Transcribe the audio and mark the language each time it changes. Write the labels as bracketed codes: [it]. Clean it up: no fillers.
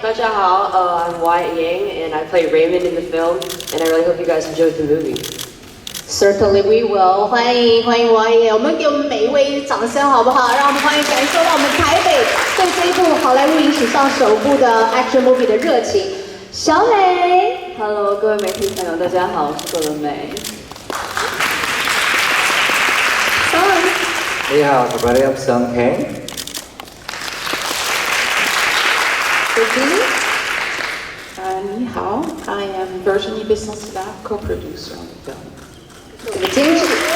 [zh] 大家好, [en] I'm Wyatt Yang, and I play Raymond in the film, and I really hope you guys enjoyed the movie. Certainly we will. [zh] 欢迎 Wyatt. 我们给我们每一位掌声好不好？让我们欢迎感受到我们台北对这一部好莱坞影史上首部的 action movie 的热情。小美 Hello, 各位媒体朋友，大家好，我是郭伦美。 [en] Hey, everybody, I'm Sung Kang. [zh] Ni hao, [en] I am Virginie Besson-Staff, co-producer on the film. [zh] 监制